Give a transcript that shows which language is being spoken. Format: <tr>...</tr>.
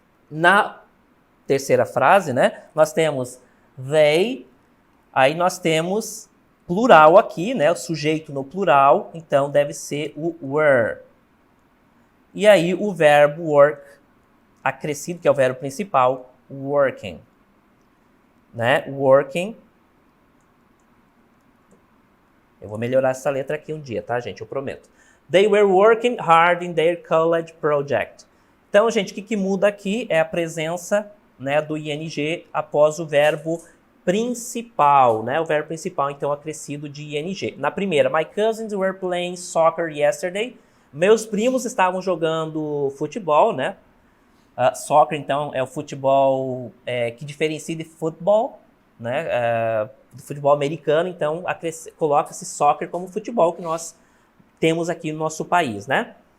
<pt>Na terceira frase, né, nós temos they, aí nós temos plural aqui, né, o sujeito no plural, então deve ser o were. E aí o verbo work acrescido, que é o verbo principal, working. Né? Working. Eu vou melhorar essa letra aqui um dia, tá, gente? Eu prometo.</pt> <en>They were working hard in their college project.</en> <pt>Então, gente, o que muda aqui é a presença, né, do ing após o verbo principal, né? O verbo principal, então, acrescido de ing. Na primeira,</pt> <en>my cousins were playing soccer yesterday.</en> <pt>Meus primos estavam jogando futebol, né? Soccer, então, é o futebol que diferencia de futebol, né? Do futebol americano, então, coloca-se soccer como futebol que nós temos aqui no nosso país, né?</pt>